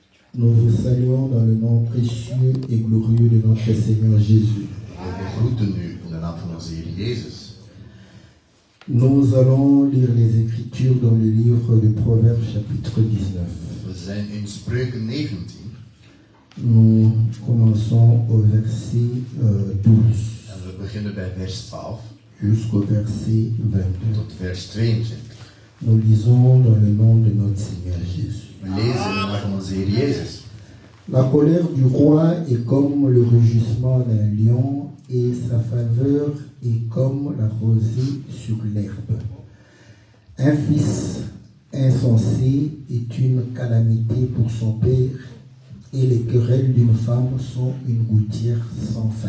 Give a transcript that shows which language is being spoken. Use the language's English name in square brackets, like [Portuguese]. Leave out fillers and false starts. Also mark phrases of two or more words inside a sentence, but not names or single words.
[French] Nous vous saluons dans le nom précieux et glorieux de notre Seigneur Jésus. [Dutch] We begroeten u in de naam van onze Heer Jezus. [French] Nous allons lire les Écritures dans le livre de Proverbes chapitre 19. [Dutch] We zijn in Spreuken 19. [French] Nous commençons au verset 12 [Dutch] En we beginnen bij vers 12 [French] jusqu'au verset 22. [Dutch] tot vers 22. [French] Nous lisons dans le nom de notre Seigneur Jésus. [Dutch] We lezen in de naam van onze Heer Jezus. [French] La colère du roi est comme le rugissement d'un lion et sa faveur est comme la rosée sur l'herbe. Un fils insensé est une calamité pour son père et les querelles d'une femme sont une gouttière sans fin.